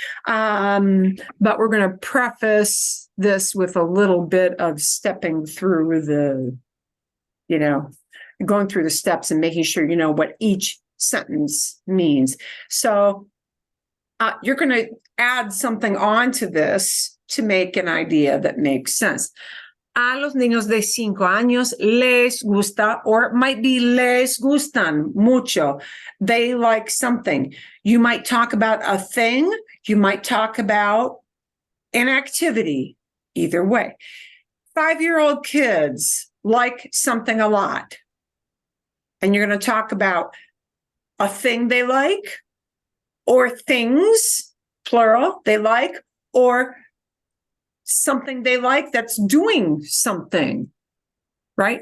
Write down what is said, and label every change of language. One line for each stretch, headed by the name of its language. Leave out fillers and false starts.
English: But we're going to preface this with a little bit of stepping through going through the steps and making sure you know what each sentence means. So you're going to add something onto this to make an idea that makes sense.
Spanish: A los niños de 5 años les gusta,
English: or it might be
Spanish: les gustan mucho.
English: They like something. You might talk about a thing. You might talk about an activity. Either way. 5-year-old kids like something a lot. And you're going to talk about a thing they like, or things, plural, they like, or something they like that's doing something, right?